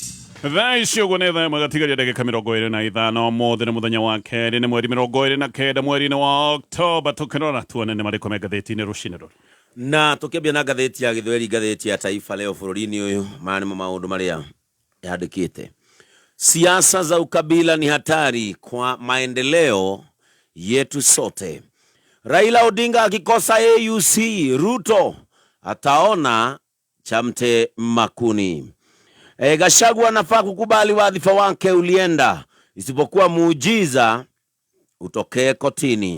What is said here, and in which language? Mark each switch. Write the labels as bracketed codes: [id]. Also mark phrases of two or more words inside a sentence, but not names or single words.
[ki] thaa icio guo nä thaa ĩmwe gatigaria ndagĩka 25 mũthĩ nĩ mũthenya wa kerĩ nĩ mweri 29 mweri-inĩ wa Oktoba tũkĩrora tuone nĩ marĩkũ me ngathĩti-inĩ rũcinĩ rũrũ na tukiambia na gatheti ya Gĩthweri, gatheti ya Taifa Leo bũrũri-inĩ ũyũ manimo maũndũ marĩa yandĩkĩte. [sw] Siasa za ukabila ni hatari kwa maendeleo yetu sote. Raila Odinga akikosa AUC, Ruto ataona chamte makuni. Gachagua anafaa kukubali wadhifa wake ulienda, isipokuwa muujiza utokee kotini.